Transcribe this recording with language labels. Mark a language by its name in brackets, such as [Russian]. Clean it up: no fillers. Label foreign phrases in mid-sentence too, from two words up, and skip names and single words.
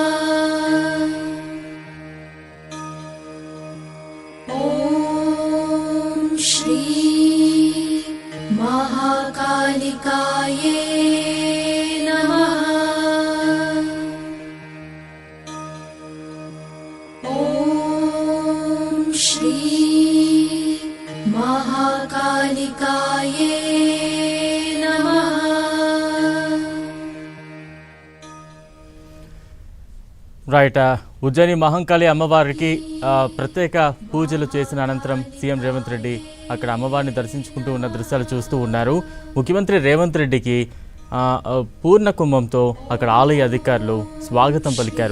[Sanskrit] ॐ श्री महाकालिकाये नमः। ॐ श्री महाकालिकाये नमः। [Telugu] రైట్. ఉజ్జయిని మహంకాళి అమ్మవారికి ప్రత్యేక పూజలు చేసిన అనంతరం సీఎం రేవంత్ రెడ్డి అక్కడ అమ్మవారిని దర్శించుకుంటూ ఉన్న దృశ్యాలు చూస్తూ ఉన్నారు. ముఖ్యమంత్రి రేవంత్ రెడ్డికి పూర్ణ కుంభంతో అక్కడ ఆలయ అధికారులు స్వాగతం పలికారు.